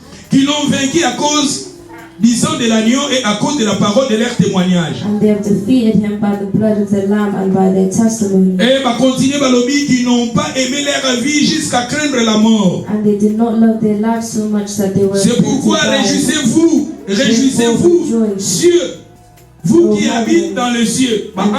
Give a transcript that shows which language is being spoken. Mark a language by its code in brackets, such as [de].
[fr] Qui l'ont vaincu à cause du sang de l'agneau et à cause de la parole de leur témoignage. [en] And they have defeated him by the blood of the lamb and by their testimony. [fr] Et continuer qui n'ont pas aimé leur vie jusqu'à craindre la mort. [en] And they did not love their lives so much that they were. [fr] C'est pourquoi réjouissez-vous, cieux, vous qui habitez dans les cieux.